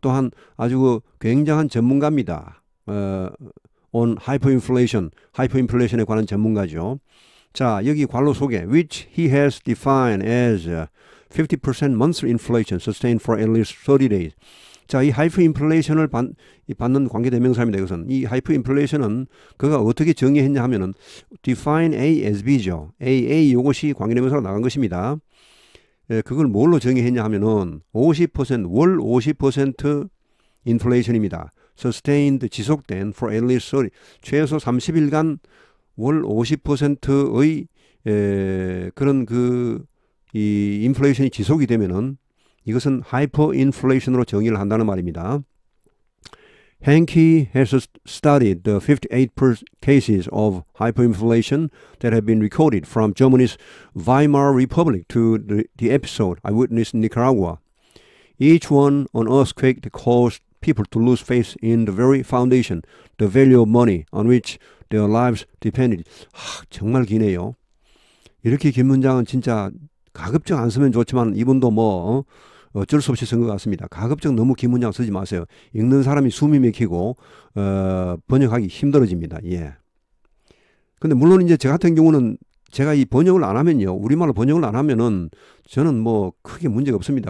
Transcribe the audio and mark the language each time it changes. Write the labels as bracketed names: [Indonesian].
[Korean] 또한 아주 굉장한 전문가입니다. [English] on hyperinflation. [Korean] 하이퍼인플레이션에 관한 전문가죠. 자, 여기 관로 소개. [English] Which he has defined as 50% monthly inflation sustained for at least 30 days. [Korean] 자, 이 하이퍼인플레이션을 받는 관계대명사입니다. 이것은 이 하이퍼인플레이션은 그가 어떻게 정의했냐 하면은 [English] define A as B [Korean] 죠. A 이것이 관계대명사로 나간 것입니다. 그걸 뭘로 정의했냐 하면은 50% 월 50% 인플레이션입니다. sustained 지속된 [English] for at least 30 [Korean] 최소 30일간 월 50%의 그런 이 인플레이션이 지속이 되면은 이것은 하이퍼인플레이션으로 정의를 한다는 말입니다. [English] Hanke has studied the 58 cases of hyperinflation that have been recorded from Germany's Weimar Republic to the episode I witnessed in Nicaragua. Each one an earthquake that caused people to lose faith in the very foundation, the value of money on which their lives depended. [Korean] 정말 기네요. 이렇게 긴 문장은 진짜 가급적 안 쓰면 좋지만 이분도 어쩔 수 없이 쓴 것 같습니다. 가급적 너무 긴 문장 쓰지 마세요. 읽는 사람이 숨이 막히고 번역하기 힘들어집니다. 예. 근데 물론 이제 저 같은 경우는 제가 이 번역을 안 하면요. 우리말로 번역을 안 하면은 저는 크게 문제가 없습니다.